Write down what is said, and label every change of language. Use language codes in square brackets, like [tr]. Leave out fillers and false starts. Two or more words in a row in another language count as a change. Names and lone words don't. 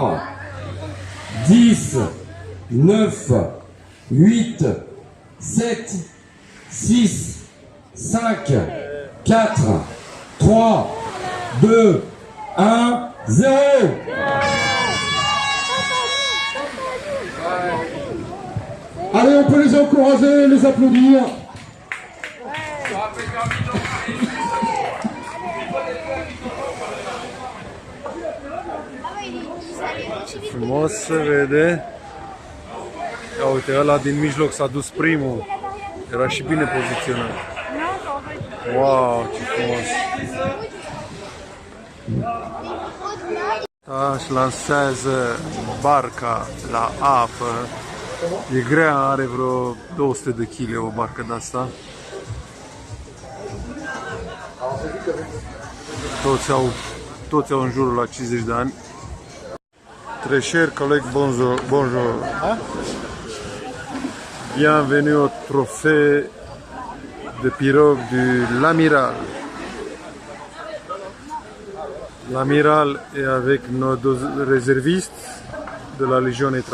[fr] 10, 9, 8, 7, 6, 5, 4, 3, 2, 1, 0. Allez, on peut les encourager, les applaudir. [ro] Frumos se vede. Ia uite, ăla din mijloc s-a dus primul. Era și bine poziționat. Wow, ce frumos. Își lansează barca la apă. E grea, are vreo 200 de kg o barcă de asta. Toți au în jurul la 50 de ani. [fr] Très cher collègue, bonjour. Bonjour. Bienvenue au trophée de pirogue de l'Amiral. L'Amiral est avec nos deux réservistes de la Légion étrangère.